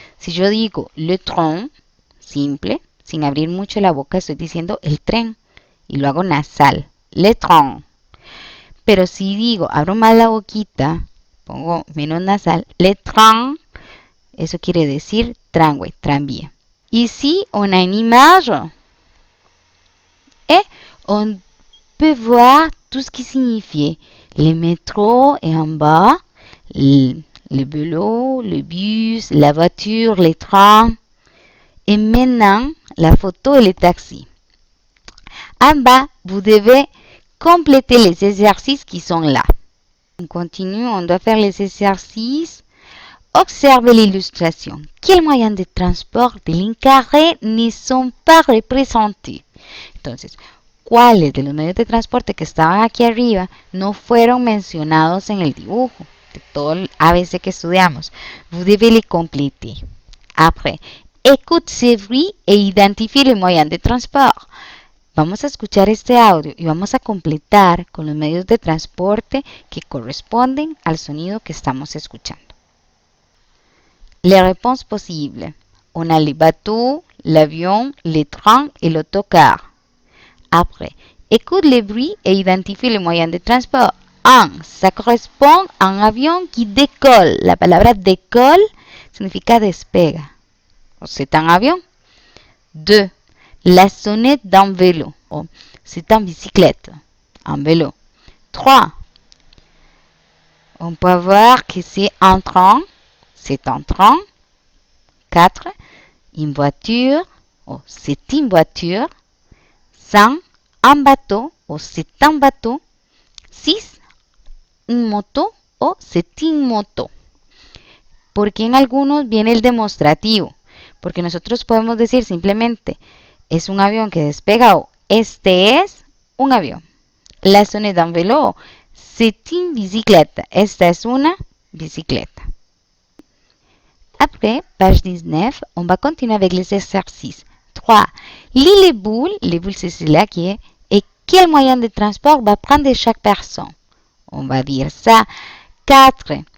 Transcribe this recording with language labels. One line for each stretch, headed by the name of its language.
Spanish: Si yo digo le train, simple, sin abrir mucho la boca, estoy diciendo el tren y lo hago nasal, le train. Pero si digo, abro más la boquita, pongo menos nasal, le train, eso quiere decir tramway, tranvía.
French: Ici, on a une image et on peut voir tout ce qui signifie le métro et en bas, le vélo, le bus, la voiture, les trains. Et maintenant, la photo et le taxi. En bas, vous devez compléter les exercices qui sont là. On continue, on doit faire les exercices. Observez l'illustration. Quels moyens de transport de ligne carrée ne sont pas représentés?
Spanish: Entonces, ¿cuáles de los medios de transporte que estaban aquí arriba no fueron mencionados en el dibujo? De todo el ABC que estudiamos.
French: Vous devez les compléter. Après, écoute ces bruits et identifie les moyens de transport.
Spanish: Vamos a escuchar este audio y vamos a completar con los medios de transporte que corresponden al sonido que estamos escuchando.
French: Les réponses possibles. On a les bateaux, l'avion, les trains et l'autocar. Après, écoute les bruits et identifie les moyens de transport. 1. Ça correspond à un avion qui décolle.
Spanish: La palabra décolle significa despega.
French: C'est un avion.
Spanish: 2.
French: La sonnette d'un vélo. C'est une bicyclette. Un vélo. 3. On peut voir que c'est un train. C'est un train. 4. Une voiture. C'est une voiture. 5. Un bateau. C'est un bateau. 6. Une moto. C'est une moto.
Spanish: Porque en algunos viene el demostrativo. Porque nosotros podemos decir simplemente es un avión que despega o este es un avión.
French: La sonnette d'un vélo, c'est une bicyclette.
Spanish: Esta es una bicicleta.
French: Après, page 19, on va continuer avec les exercices. 3. Lis les boules c'est cela qui est, et quel moyen de transport va prendre chaque personne. On va dire ça. 4.